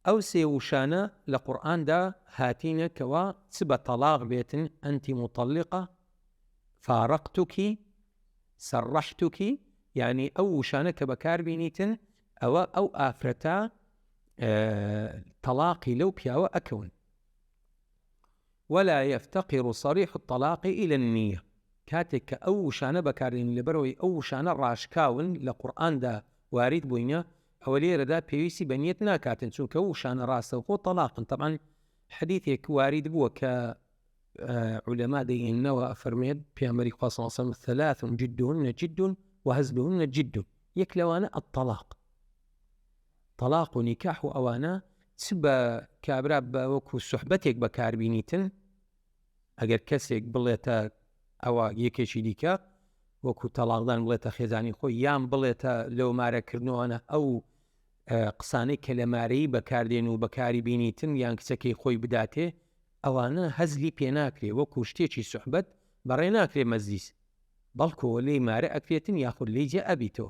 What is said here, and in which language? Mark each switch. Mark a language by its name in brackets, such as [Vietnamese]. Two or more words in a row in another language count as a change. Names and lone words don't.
[Central Kurdish] ئەو سێ وشانە لە قورئاندا هاتینە کەوا چ بە تەلاق بێتن [Arabic] ئەنتی مطلقە، [Central Kurdish] فارقتوکی، سەڕەحتوکی، یعنی ئەو وشانە کە بەکاربینیتن ئەوە ئەو ئافرەتە تەلاقی لەو پیاوە ئەکەون. [Arabic] ولا يفتقر صريح الطلاق إلى النية. [Central Kurdish] کاتێک کە ئەو وشانە بەکارێن لەبەرەوەی ئەو وشانە ڕاشکاون لە قورئاندا وارد بووینە، ئەوە لێرەدا پێویستی بە نیەت ناکاتن، چونکە ئەو وشانە ڕاستەوخۆ تەلاقن. طبعاً حەدیثێک وارد بووە کە علەما دەیهێننەوە ئەفەرمێت پێغەمبەری خوا [Arabic] صلی الله علیه و سلم ثلاث جدهن جد وهزلهن جد. [Central Kurdish] یەک لەوانە الطلاق، طلاق و نیکاح و ئەوانە چ بە کابرا بە وەکو سوحبەتێک بەکاربینیتن، ئەگەر کەسێک بڵێتە ئەوە یەکێکی دیکە وەکو تەلاقدان بڵێتە خێزانی خۆی، یان بڵێتە لەو مارەکردنەوەنە ئەو قسانەی کە لە مارەیی بەکاردێن و بەکاری بینیتن یان کچەکەی خۆی بداتێ، ئەوانە هەزلی پێ ناکرێ، وەکو شتێکی سوحبەت بەڕێ ناکرێ مەزلیس، بەڵکو لێی مارە ئەکرێتن یاخود لێی جێ ئەبیتەوە.